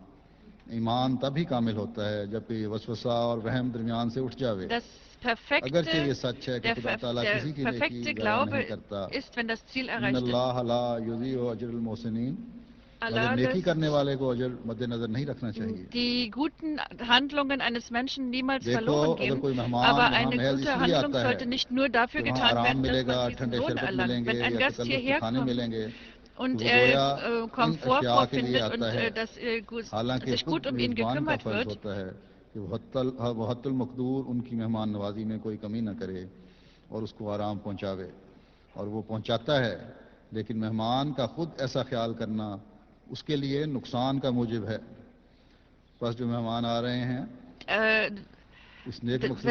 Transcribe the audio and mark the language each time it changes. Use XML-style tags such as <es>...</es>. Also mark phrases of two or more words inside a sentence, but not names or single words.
<ur>ایمان تب ہی کامل ہوتا ہے جبکہ یہ وسوسہ اور وہم درمیان سے اٹھ جاوے. اگرچہ یہ سچ ہے کہ خدا تعالیٰ کسی کی نیکی ضائع نہیں کرتا,</ur> <ar>ان اللہ لا یضیع اجر المحسنین,</ar> <ur>مگر نیکی کرنے والے کو اجر مد نظر نہیں رکھنا چاہیے.</ur> <de>die guten Handlungen eines Menschen niemals</de> <ur>دیکھو</ur> <de>verloren</de> <ur>اگر</ur> <de>gehen,</de> <ur>کوئی مہمان</ur> <de>aber</de> <ur>یہاں</ur> <de>eine</de> <ur>محض اس</ur> <de>gute</de> <ur>لیے</ur> <de>Handlung</de> <ur>آتا ہے</ur> <de>sollte nicht nur dafür</de> <ur>کہ وہاں</ur> <de>getan</de> <ur>آرام</ur> <de>werden, dass</de> <ur>ملے</ur> <de>man</de> <ur>گا,</ur> <de>diesen</de> <ur>ٹھنڈے</ur> <de>Lohn</de> <ur>شربت</ur> <de>erlangt.</de> <ur>ملیں گے</ur> <de>Wenn ein</de> <ur>یا</ur> <de>Gast</de> <ur>تکلف کے</ur> <de>hierher</de> <ur>کھانے</ur> <de>kommt</de> <ur>ملیں گے</ur> <de>und</de> <ur>تو وہ گویا ان</ur> <de>Komfort</de> <ur>اشیاء کے لیے</ur> <de>vorfindet</de> <ur>آتا</ur> <de>und</de> <ur>ہے,</ur> <de>dass</de> <ur>حالانکہ</ur> <de>sich</de> <ur>خود</ur> <de>gut um ihn</de> <ur>میزبان کا</ur> <de>gekümmert</de> <ur>فرض wird, ہوتا ہے کہ وحت المقدور ان کی مہمان نوازی میں کوئی کمی نہ کرے اور اس کو آرام پہنچاوے, اور وہ پہنچاتا ہے. لیکن مہمان کا خود ایسا خیال کرنا اس کے لیے نقصان کا موجب ہے. بس جو مہمان آ رہے ہیں اس نیک مقصد</ur>